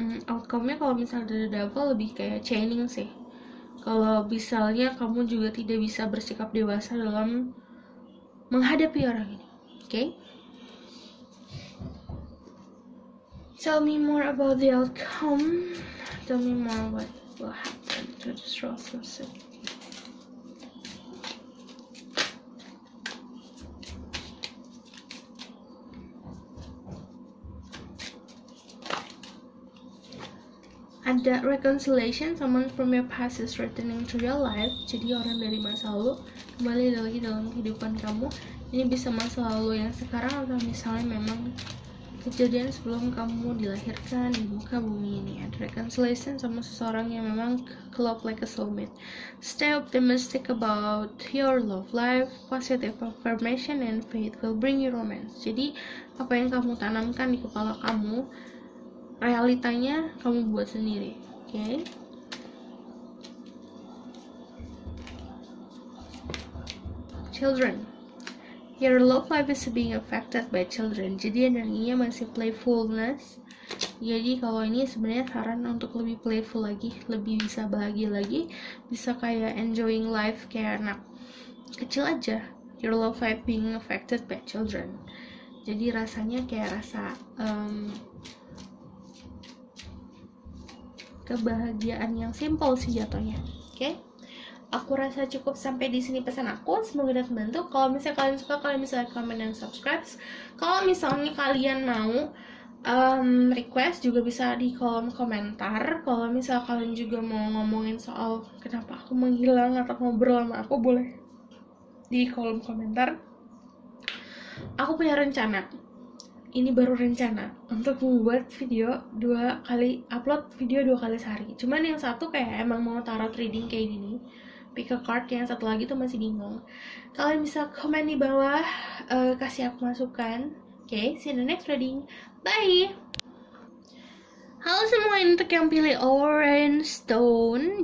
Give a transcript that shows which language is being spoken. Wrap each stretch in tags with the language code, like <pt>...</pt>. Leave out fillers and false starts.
<id>Outcome-nya kalau misalnya dari Devil lebih kayak chaining sih. Kalau misalnya kamu juga tidak bisa bersikap dewasa dalam menghadapi orang ini. Oke.</id> <en>Tell me more about the outcome. Tell me more what will happen to the relationship.</en> <id>Ada</id> <en>reconciliation, someone from your past is returning to your life.</en> <id>Jadi orang dari masa lalu kembali lagi dalam kehidupan kamu. Ini bisa masa lalu yang sekarang atau misalnya memang kejadian sebelum kamu dilahirkan di muka bumi ini. Ada reconciliation sama seseorang yang memang</id> <en>club like a soulmate. Stay optimistic about your love life. Positive affirmation and faith will bring you romance.</en> <id>Jadi apa yang kamu tanamkan di kepala kamu, realitanya kamu buat sendiri. Oke.</id> <en>Children, your love life is being affected by children.</en> <id>Jadi energinya masih playfulness. Jadi kalau ini sebenarnya saran untuk lebih playful lagi, lebih bisa bahagia lagi, bisa kayak</id> <en>enjoying life</en> <id>kayak anak kecil aja.</id> <en>Your love life being affected by children.</en> <id>Jadi rasanya kayak rasa kebahagiaan yang simple sih jatuhnya. Oke. Aku rasa cukup sampai di sini pesan aku. Semoga dapat membantu. Kalau misalnya kalian suka, kalian bisa komen dan subscribe. Kalau misalnya kalian mau request juga bisa di kolom komentar. Kalau misalnya kalian juga mau ngomongin soal kenapa aku menghilang atau ngobrol sama aku, boleh di kolom komentar. Aku punya rencana. Ini baru rencana untuk membuat video upload video 2 kali sehari. Cuman yang satu kayak emang mau tarot reading kayak gini, pick a card. Yang satu lagi tuh masih bingung. Kalian bisa komen di bawah, kasih aku masukan.</id> <en>Oke, see you in the next reading. Bye.</en> <id>Halo semua, untuk yang pilih</id> <en>Orange Stone.</en>